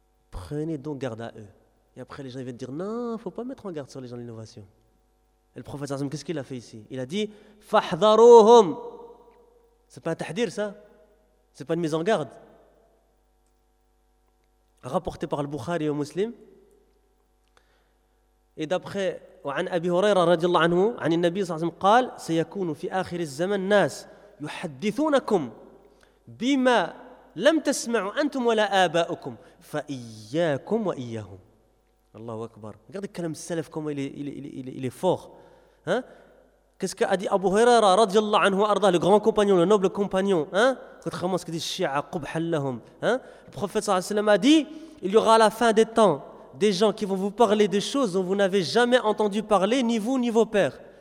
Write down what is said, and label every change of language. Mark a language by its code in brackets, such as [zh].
[fr] Prenez donc garde à eux. Et après les gens viennent dire, non, il ne faut pas mettre en garde sur les gens de l'innovation. Et le prophète, qu'est-ce qu'il a fait ici? Il a dit, fahdharuhum. C'est pas un tahdir ça? C'est pas une mise en garde? Rapporté par le Bukhari et le Muslim. Et d'après [ar] وعن أبي هريرة رضي الله عنه عن النبي صلى الله عليه وسلم قال سيكون في آخر الزمن ناس يحدثونكم بما لم تسمعوا أنتم ولا آباؤكم فإياكم وإياهم. الله أكبر. [fr] regarde le [ar] كلام السلف [fr] comme il est fort. Hein? Qu'est-ce qu'a dit Abu Huraira [ar] رضي الله عنه أرضاه, [fr] le grand compagnon, le noble compagnon. Hein? Contrairement à ce que dit الشيعة [ar] قبح لهم. [fr] Hein? Le prophète صلى الله عليه وسلم a dit il y aura à la fin des temps des gens qui vont vous parler de choses dont vous n'avez jamais entendu parler, ni vous, ni vos pères.